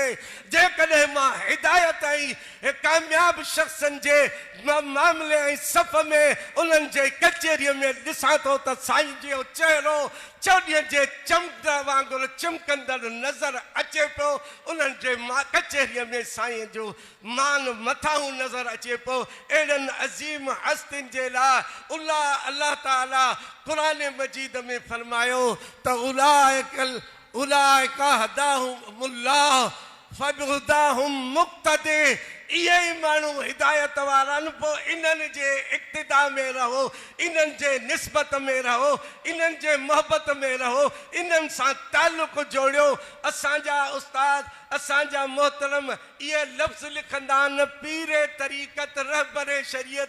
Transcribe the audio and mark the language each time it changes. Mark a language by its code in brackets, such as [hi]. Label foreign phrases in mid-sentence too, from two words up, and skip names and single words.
[sd] जेकॾहिं मां हिदायत ऐं कामयाब शख़्सनि जे मामले ऐं सफ़ में उन्हनि जे कचेरीअ में ॾिसां थो त साईं जो चहिरो चौॾीअ जे चमक वांगुरु चिमकंदड़ नज़र अचे पियो। उन्हनि जे कचेरीअ में साईं जो मान मथां नज़र अचे पियो। अहिड़नि अज़ीम हस्तियुनि जे लाइ अल्लाह ताला क़ुरान मजीद में फरमायो त [ar] أولئك أولئك هداهم الله فبهداهم اقتده. [sd] ये मानू हिदायत वारन पो इन्हनि जे इक्तिदा में रहो, इन्हनि जे निस्बत में रहो, इन्हनि जे मोहब्बत में रहो, इन्हनि सां ताल्लुक़ जोड़ियो। असांजा उस्ताद असांजा मोहतरम ये लफ्ज़ लिखंदा आहिनि पीरे तरीक़त रहबरे शरीयत।